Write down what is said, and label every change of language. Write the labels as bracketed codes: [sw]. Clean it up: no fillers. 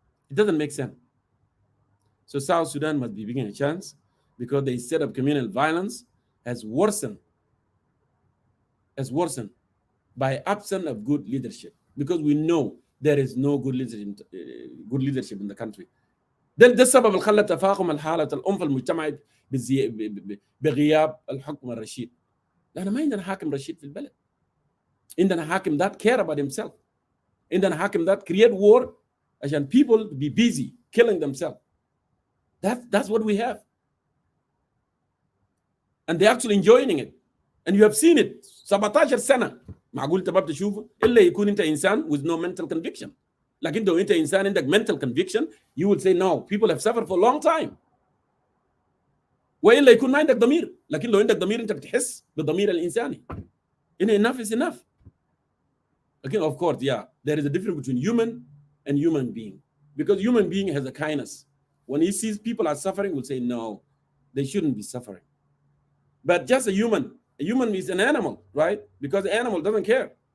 [en] It doesn't make sense. So South Sudan must be given a chance because the state of communal violence has worsened by absence of good leadership. Because we know there is no good leadership in the country. [ar] ده السبب اللي خلى تفاقم الحالة العنف المجتمعي بغياب الحكم الرشيد. لأن ما عندنا حاكم رشيد في البلد. عندنا حاكم [en] that care about himself. [ar] عندنا حاكم [en] that create war عشان people be busy killing themselves. That's what we have. And they're actually enjoying it. And you have seen it. 17 سنة. [ar] معقول تباب تشوفه إلا يكون أنت إنسان [en] with no mental conviction. [ar] لكن لو أنت إنسان عندك [en] mental conviction, you will say no. People have suffered for a long time. [ar] وإلا يكون ما عندك ضمير. لكن لو عندك ضمير أنت بتحس بالضمير الإنساني. [en] Enough is enough. Again, of course, yeah, there is a difference between human and human being. Because human being has a kindness. When he sees people are suffering, will say, no, they shouldn't be suffering. But just a human is an animal, right? Because the animal doesn't care.